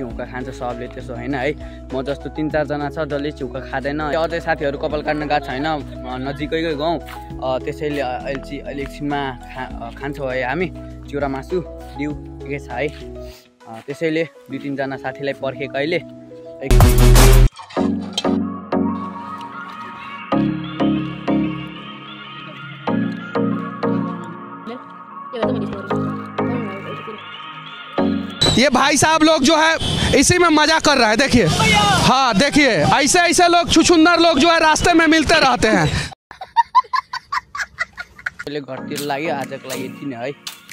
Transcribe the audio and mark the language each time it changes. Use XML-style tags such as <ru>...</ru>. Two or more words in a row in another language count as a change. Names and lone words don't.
<ne>हुक्का खान्छ सबले त्यसो होइन है म जस्तो 3-4 जना छ जसले चाहिँ हुक्का खाँदैन अझै साथीहरू कपाल काट्न गएको छ होइन नजिकैकै गाउँ त्यसैले अहिले एकछिनमा खान्छौँ है हामी चिउरा मासु दिउ के छ है त्यसैले 2-3 जना साथीलाई पर्खेको अहिले</ne> <hi>ये भाई साहब लोग जो है इसी में मजा कर रहा है देखिए हाँ देखिए ऐसे ऐसे लोग छुछुंदर लोग जो है रास्ते में मिलते रहते हैं</hi> <ne>घरतिर लाग्यो आजको लागि यति नै है।</ne>